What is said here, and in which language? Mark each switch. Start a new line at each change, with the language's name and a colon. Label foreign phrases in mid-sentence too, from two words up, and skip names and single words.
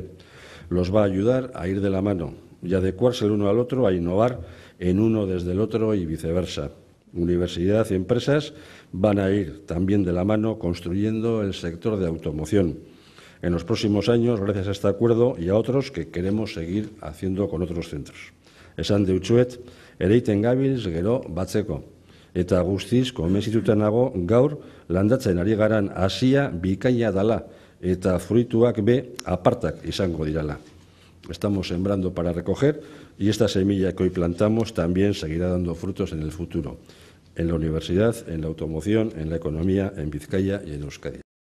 Spanish: Los va a ayudar a ir de la mano y adecuarse el uno al otro, a innovar en uno desde el otro y viceversa. Universidad y empresas van a ir también de la mano construyendo el sector de automoción. En los próximos años, gracias a este acuerdo y a otros que queremos seguir haciendo con otros centros.
Basque: Esan deutsuet, ereiten gabilz gero batzeko. Eta guztiz, konbentzituta nago, gaur landatzen ari garan hasia bikaina dala eta fruituak be apartak izango dirala.
Spanish: Estamos sembrando para recoger y esta semilla que hoy plantamos también seguirá dando frutos en el futuro, en la universidad, en la automoción, en la economía, en Vizcaya y en Euskadi.